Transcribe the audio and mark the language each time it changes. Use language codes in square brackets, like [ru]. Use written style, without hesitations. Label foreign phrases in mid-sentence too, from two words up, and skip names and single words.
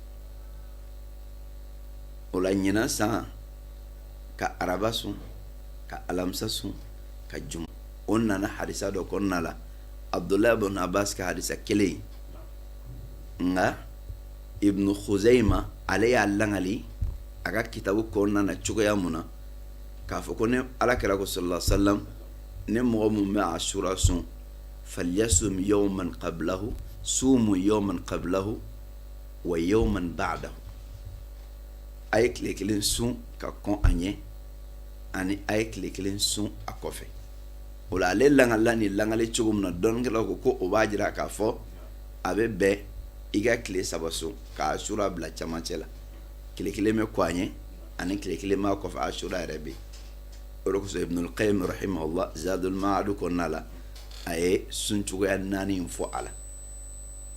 [bm] o la ɲinan san ka araba sun ka alamisa sun ka juma o nana hadisa dɔ kɔnɔna la Abdullah bin Abbas ka hadisa kelen nga Ibn Khuzaima ale y'a langali a ka kitabu kɔnɔna na cogoya mun na k'a fɔ ko ne alakira ko [ar] صلى الله عليه وسلم [bm] ne mɔgɔ mun bɛ Ashura sun [ar] فليصم يوما قبله صوموا يوما قبله ويوما [bm] ba'dahu a ye tile 1 sun ka kɔn a ɲɛ ani a ye tile 1 sun a kɔfɛ o la ale langala ni langali cogo min na dɔnnikɛlaw ko o b'a jira k'a fɔ a bɛ bɛn i ka tile 3 sun ka Ashura bila camancɛ la tile 1 bɛ kɔn a ɲɛ ani tile 1 b'a kɔfɛ Ashura yɛrɛ bɛ yen o de kosɔn Ibn al-Qayyim rahimahullah Zadul Ma'ad kɔnɔna la a ye sun cogoya 4 in fɔ a la